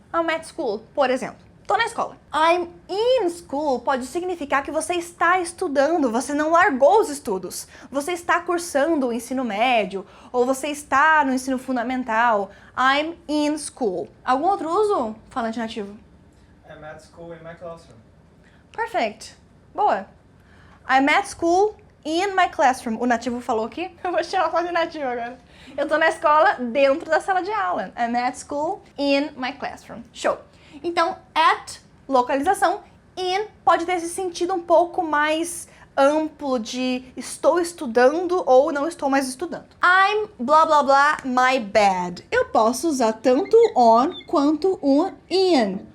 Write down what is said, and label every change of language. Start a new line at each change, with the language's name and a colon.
English: I'm at school,
Portuguese: por exemplo. Tô na escola.
English: I'm in school
Portuguese: pode significar que você está estudando, você não largou os estudos. Você está cursando o ensino médio ou você está no ensino fundamental.
English: I'm in school.
Portuguese: Algum outro uso, falante nativo?
English: I'm at school in my classroom. Perfect.
Portuguese: Boa.
English: I'm at school in my classroom.
Portuguese: O nativo falou aqui. Eu vou tirar a foto de nativo agora. Eu tô na escola dentro da sala de aula.
English: I'm at school in my classroom.
Portuguese: Show. Então, at, localização, in pode ter esse sentido um pouco mais amplo de estou estudando ou não estou mais estudando.
English: I'm blá blá blá my bed.
Portuguese: Eu posso usar tanto on quanto o in.